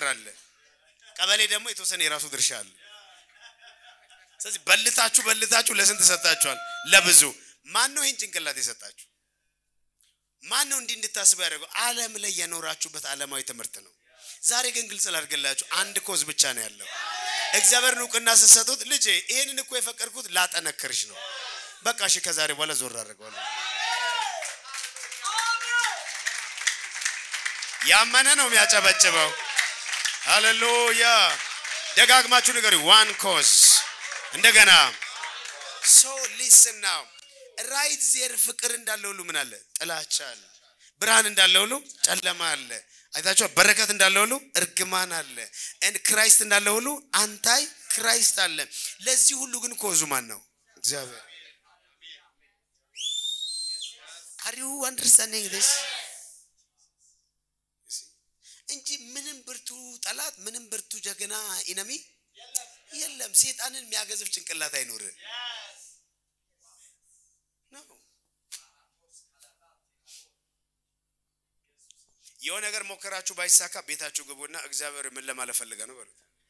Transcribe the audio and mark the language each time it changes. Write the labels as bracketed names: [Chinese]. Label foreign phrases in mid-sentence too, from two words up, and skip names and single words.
[Amharic] አለ ቀበሌ ደግሞ የተወሰነ የራሱ ድርሻ አለ ስለዚህ በልታችሁ ለስንት ተሰጣችኋል ለብዙ ማን ነው ይህን ጭንቅላት የሰጣችሁ ማን ነው እንድታስቡ ያደረገው ዓለም ላይ የኖራችሁበት ዓለማዊ ትምህርት ነው ዛሬ ግን ግልጽ ላድርግላችሁ አንድ ኮዝ ብቻ ነው ያለው እግዚአብሔር ንቁና ሰሰጡት ልጄ ይሄንን እኮ የፈቀድኩት ላጠነክርሽ ነው በቃ እሺ ከዛሬ በኋላ ዞር አድርገዋለሁ ያመነ ነው የሚያጨበጭበው ሃሌሉያ ደጋግማችሁ ንገሩ [English] one cause [Amharic] እንደገና [English] so listen now right there [Amharic] ፍቅር እንዳለው ሁሉ ምን አለ ጥላቻ አለ ብርሃን እንዳለው ሁሉ ጨለማ አለ አይታችሁ በረከት እንዳለው ሁሉ እርግማን አለ and Christ እንዳለው ሁሉ አንታይ Christ አለ ለዚህ ሁሉ ግን ኮዙ ማን ነው እግዚአብሔር [English] Are you understanding this [Amharic] እንጂ ምንም ብርቱ ጠላት ምንም ብርቱ ጀግና ኢነሚ የለም ሰይጣንን የሚያገዝፍ ጭንቅላት አይኖር ነው የሆነ ነገር ሞከራችሁ ባይሳካ ቤታችሁ ግቡና እግዚአብሔር ምን ለማለት ፈልጋ ነው በሉት